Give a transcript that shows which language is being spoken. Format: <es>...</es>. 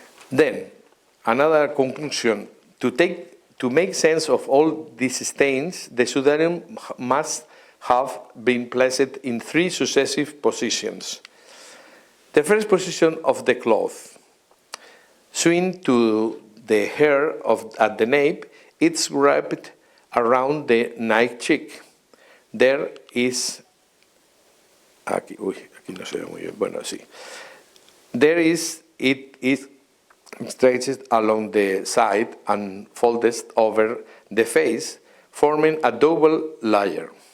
<en>Then, another conclusion, to make sense of all these stains, the Sudarium must have been placed in 3 successive positions. The first position of the cloth, swing to the hair at the nape, it's wrapped around the night cheek. There is,</en> <es>aquí no se ve muy bien, bueno, sí.</es> <en>There is, it is stretched along the side and folded over the face, forming a double layer.</en>